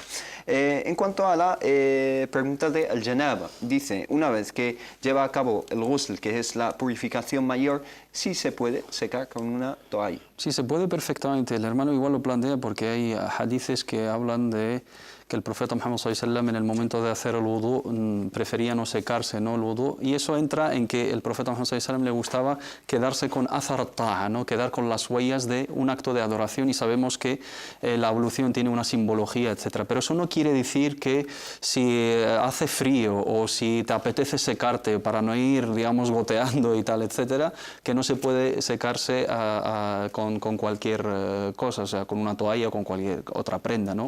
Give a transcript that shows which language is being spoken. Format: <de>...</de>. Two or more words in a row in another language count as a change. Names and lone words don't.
<es>En cuanto a la pregunta de al-janaba, dice, una vez que lleva a cabo el ghusl, que es la purificación mayor, sí se puede secar con una toalla. Sí, se puede perfectamente. El hermano igual lo plantea porque hay hadices que hablan de que el profeta Muhammad</es> <ar>sallallahu alaihi wasallam</ar> <es>en el momento de hacer el wudú prefería no secarse, ¿no? El wudú, y eso entra en que el profeta Muhammad</es> <ar>sallallahu alaihi wasallam</ar> <es>le gustaba quedarse con</es> <ar>athar at-ta'a,</ar> <es>¿no? Quedar con las huellas de un acto de adoración, y sabemos que la ablución tiene una simbología, etcétera. Pero eso no quiere decir que si hace frío o si te apetece secarte para no ir, digamos, goteando y tal, etcétera, que no se puede secarse con cualquier cosa, o sea, con una toalla o con cualquier otra prenda, ¿no?</es>